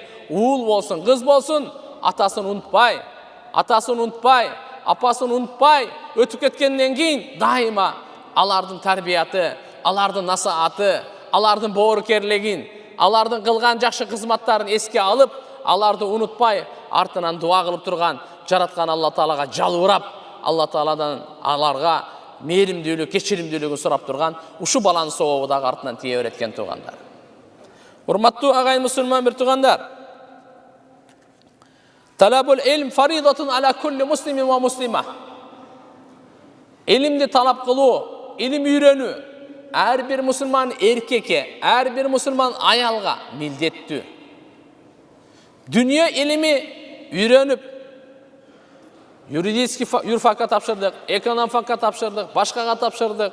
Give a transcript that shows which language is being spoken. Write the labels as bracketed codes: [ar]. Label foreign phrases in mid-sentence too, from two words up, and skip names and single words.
[ky] Уул болсун, кыз болсун, атасын унутпай, апасын унутпай өтүп кеткенден кийин дайыма алардын тарбияты, алардын насааты, алардын боорукерлигин, алардын кылган жакшы кызматтарын эске алып, аларды унутпай, артынан дуа кылып турган, жараткан Алла Таалага жалбырап, Алла Тааладан аларга мээримдүүлүк, кечиримдүүлүгүн сурап турган, ушу баланын сообу дагы артынан тие берет экен туугандар. Урматтуу агайын мусулман бир туугандар, [ar] طلب العلم فريضة على كل مسلم ومسلمة. [ky] Илимди талап кылуу, илим үйрөнүү ар бир мусулман эркекке, ар бир мусулман аялга милдеттүү. Дүнүйө илими үйрөнүп, юридический юрфакка тапшырдык, экономфакка тапшырдык, башкага тапшырдык.